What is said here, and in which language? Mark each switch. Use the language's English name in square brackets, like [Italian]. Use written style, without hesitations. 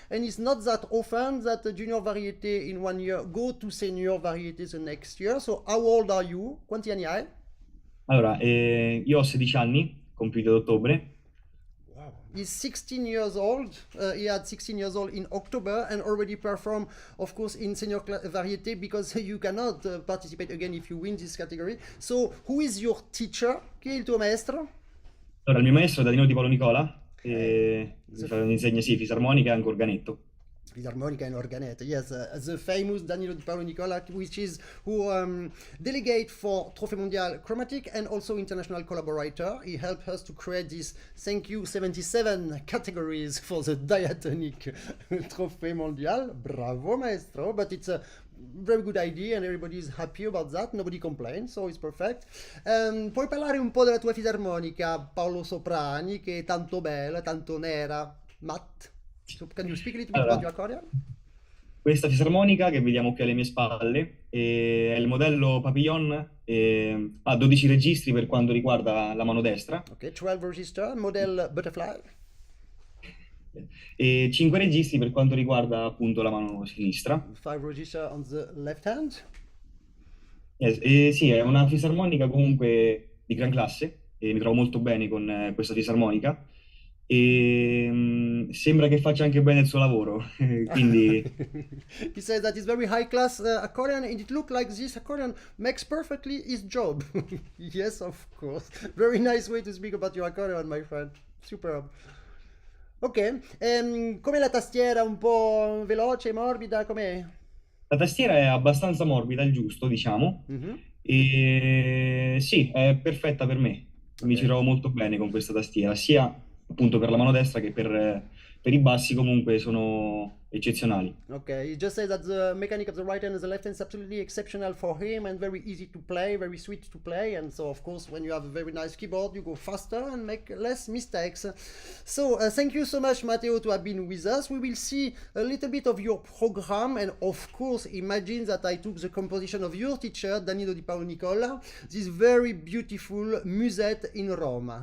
[English] And it's not that often that the Junior Variété in 1 year go to Senior Variété the next year. So how old are you? [Italian] Quanti anni hai? Allora, io ho 16 anni, compiuti ad ottobre. [English] Wow. He's 16 years old. He had 16 years old in October and already performed, of course, in Senior Variété, because you cannot participate again if you win this category. So who is your teacher? [Italian] Chi è il tuo maestro? Allora, il mio maestro è Danilo Di Paolo Nicola, mi insegna sì, fisarmonica e anche organetto. [English] Fisarmonica and organetto, yes, the famous Danilo Di Paolo Nicola, which is who delegate for TROPHÉE MONDIAL Chromatic and also international collaborator. He helped us to create this, thank you, 77 categories for the diatonic TROPHÉE MONDIAL. Bravo, maestro, but it's a very good idea and everybody is happy about that, nobody complains, so it's perfect. [Italian] Puoi parlare un po' della tua fisarmonica, Paolo Soprani, che è tanto bella, tanto nera, matte? [English] So, can you speak a little bit about your accordion? [Italian] Questa fisarmonica che vediamo qui alle mie spalle è il modello Papillon, ha 12 registri per quanto riguarda la mano destra. [English] Ok, 12 register, model Butterfly. [Italian] E 5 registri per quanto riguarda appunto la mano sinistra. [English] 5 register on the left hand. [Italian] Yes, sì, è una fisarmonica comunque di gran classe e mi trovo molto bene con questa fisarmonica. E sembra che faccia anche bene il suo lavoro, quindi [English] he says that it's very high class accordion, and it looks like this accordion makes perfectly his job. Yes, of course. Very nice way to speak about your accordion, my friend. [Italian] Superb. Ok, com'è la tastiera? Un po' veloce, morbida, com'è? La tastiera è abbastanza morbida, il giusto, diciamo. E sì, è perfetta per me. Mi ci trovo molto bene con questa tastiera, sia appunto per la mano destra che per i bassi comunque sono eccezionali. [English] Okay, he just says that the mechanic of the right hand and the left hand is absolutely exceptional for him and very easy to play, very sweet to play, and so of course when you have a very nice keyboard you go faster and make less mistakes. So thank you so much, Matteo, to have been with us. We will see a little bit of your program, and of course imagine that I took the composition of your teacher Danilo Di Paolo Nicola, this very beautiful musette in Roma.